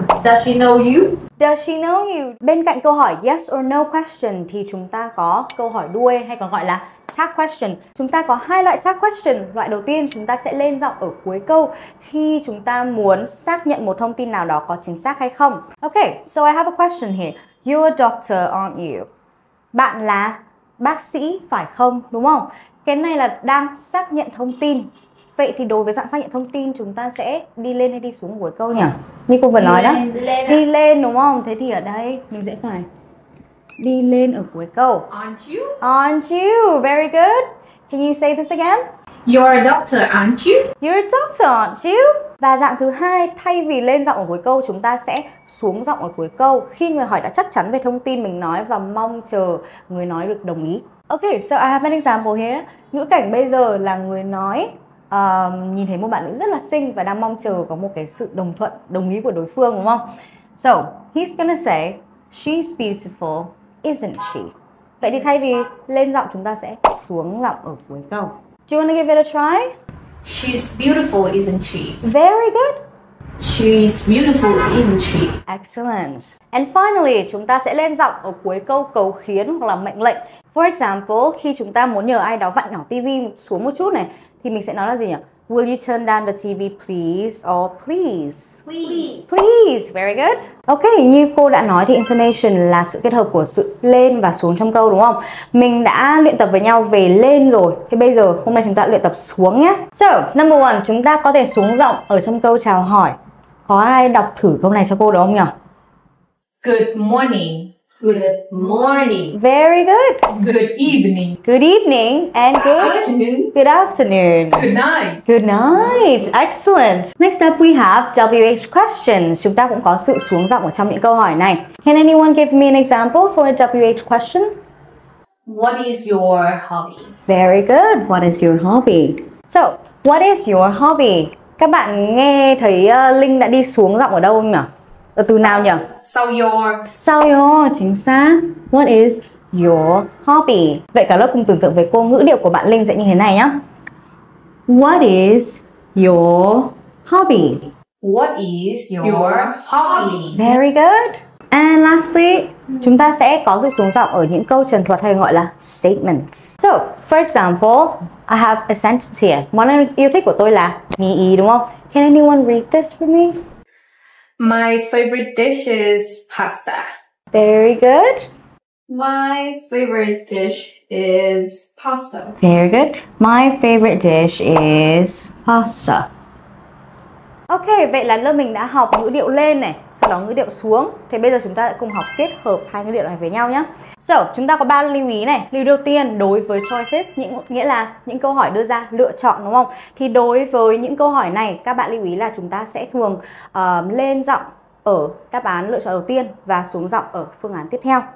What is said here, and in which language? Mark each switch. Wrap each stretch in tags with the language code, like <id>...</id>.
<en>Does she know you? Does she know you?</en> <vi>Bên cạnh câu hỏi yes or no question thì chúng ta có câu hỏi đuôi hay còn gọi là tag question. Chúng ta có 2 loại tag question. Loại đầu tiên chúng ta sẽ lên giọng ở cuối câu khi chúng ta muốn xác nhận một thông tin nào đó có chính xác hay không.</vi> <en>Okay, so I have a question here. You're a doctor, aren't you?</en> <vi>Bạn là bác sĩ phải không? Đúng không? Cái này là đang xác nhận thông tin. Vậy thì đối với dạng xác nhận thông tin chúng ta sẽ đi lên hay đi xuống cuối câu nhỉ? Như cô vừa nói đó. Đi lên đúng không? Thế thì ở đây mình sẽ phải đi lên ở cuối câu.</vi> <en>Aren't you? Aren't you? Very good. Can you say this again? You're a doctor, aren't you? You're a doctor, aren't you?</en> <vi>Và dạng thứ hai, thay vì lên giọng ở cuối câu chúng ta sẽ xuống giọng ở cuối câu khi người hỏi đã chắc chắn về thông tin mình nói và mong chờ người nói được đồng ý.</vi> <en>Okay, so I have an example here.</en> <vi>Ngữ cảnh bây giờ là người nói nhìn thấy một bạn nữ rất là xinh và đang mong chờ có một cái sự đồng thuận, đồng ý của đối phương đúng không?</vi> <en>So, he's gonna say, she's beautiful, isn't she?</en> <vi>Vậy thì thay vì lên giọng chúng ta sẽ xuống giọng ở cuối câu.</vi> <en>Do you wanna give it a try? She's beautiful, isn't she? Very good. She's beautiful, isn't she? Excellent. And finally,</en> <vi>chúng ta sẽ lên giọng ở cuối câu cầu khiến hoặc là mệnh lệnh.</vi> <en>For example,</en> <vi>khi chúng ta muốn nhờ ai đó vặn nhỏ TV xuống một chút này thì mình sẽ nói là gì nhỉ?</vi> <en>Will you turn down the TV please? Or please? Please. Please. Very good.</en> <vi>Ok, như cô đã nói thì intonation là sự kết hợp của sự lên và xuống trong câu đúng không? Mình đã luyện tập với nhau về lên rồi. Thế bây giờ hôm nay chúng ta luyện tập xuống nhé.</vi> <en>So, number 1,</en> <vi>chúng ta có thể xuống giọng ở trong câu chào hỏi. Có ai đọc thử câu này cho cô được không nhỉ?</vi> <en>Good morning. Good morning. Very good. Good evening. Good evening and good Afternoon. Good afternoon. Good night. Good night. Excellent. Next up we have WH questions. Chúng ta cũng có sự xuống giọng ở trong những câu hỏi này. Can anyone give me an example for a WH question? What is your hobby? Very good. What is your hobby? So, what is your hobby?</en> <vi>Các bạn nghe thấy Linh đã đi xuống giọng ở đâu không nhỉ? Ở từ nào nhỉ? Sau your, chính xác.</vi> <en>What is your hobby?</en> <vi>Vậy cả lớp cùng tưởng tượng về cô, ngữ điệu của bạn Linh sẽ như thế này nhá.</vi> <en>What is your hobby? What is your hobby? Very good. And lastly,</en> <vi>chúng ta sẽ có dịch xuống giọng ở những câu trần thuật hay gọi là statements.</vi> <en>So, for example, I have a sentence here.</en> <vi>Món ăn yêu thích của tôi là mì ý, đúng không?</vi> <en>Can anyone read this for me? My favorite dish is pasta. Very good. My favorite dish is pasta. Very good. My favorite dish is pasta.</en> <vi>Ok, vậy là lớp mình đã học ngữ điệu lên này, sau đó ngữ điệu xuống. Thì bây giờ chúng ta sẽ cùng học kết hợp hai ngữ điệu này với nhau nhé. So, chúng ta có 3 lưu ý này. Lưu đầu tiên đối với choices, nghĩa là những câu hỏi đưa ra lựa chọn, đúng không? Thì đối với những câu hỏi này, các bạn lưu ý là chúng ta sẽ thường lên giọng ở đáp án lựa chọn đầu tiên và xuống giọng ở phương án tiếp theo.</vi>